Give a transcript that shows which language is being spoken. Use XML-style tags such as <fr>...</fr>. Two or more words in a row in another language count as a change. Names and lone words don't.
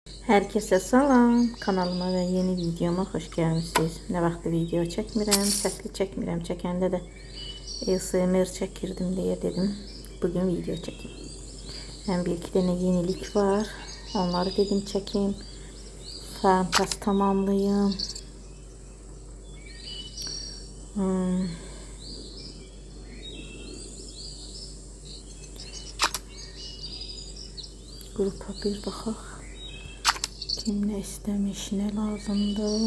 <az>Herkese salam.</az> <tr>Kanalıma ve yeni videoma</tr> <az>hoş gəlmisiniz. Nə vaxt video çəkmirəm, səsli çəkmirəm. Çəkəndə də ASMR çəkirdim deyə dedim. Bugün video çəkim. Həm bir iki dənə yenilik var. Onları dedim çəkim. Farm pas tamamlayım. Grupa bir baxaq.</az> <tr>Kim ne istemiş, ne lazımdı?</tr>